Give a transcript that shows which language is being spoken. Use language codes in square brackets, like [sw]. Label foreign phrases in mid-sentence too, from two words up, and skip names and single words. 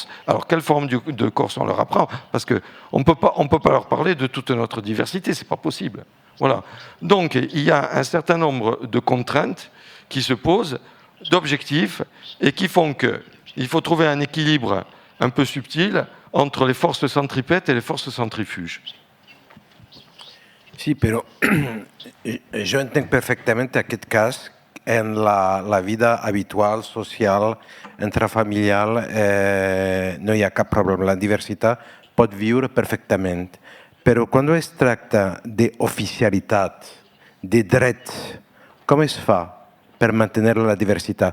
[fr] Alors, quelle forme de corse on leur apprend? Parce qu'on ne peut pas leur parler de toute notre diversité, ce n'est pas possible. Voilà. Donc, il y a un certain nombre de contraintes qui se posent, d'objectifs, et qui font qu'il faut trouver un équilibre un peu subtil entre les forces centripètes et les forces centrifuges. [ca] Sí, però jo entenc perfectament aquest cas en la vida habitual, social, intrafamiliar, no hi ha cap problema. La diversitat pot viure perfectament. Però quan es tracta d'oficialitat, de dret, com es fa per mantenir la diversitat?